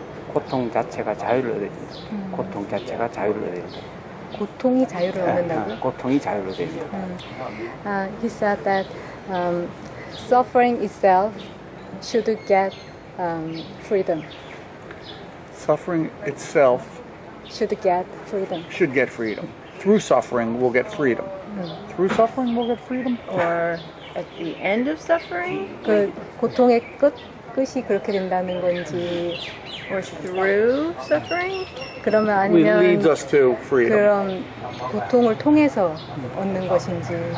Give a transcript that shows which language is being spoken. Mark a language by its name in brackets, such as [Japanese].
[Korean] 고통 자체가 자유를 얻어야 된다. 고통 자체가 자유를 얻어야 된다. 고통이 자유를 얻는다고? 고통이 자유를 얻어야 된다. [English] He said that suffering itself should get freedom. Suffering itself should get freedom. Through suffering, we'll get freedom. Through suffering, we'll get freedom? Or at the end of suffering? [Korean] 그 고통의 끝이 그렇게 된다는 건지, [English] or through suffering? [Korean] 그러면 아니면 [English] leads us to freedom. [Korean] 그런 고통을 통해서 얻는 것인지.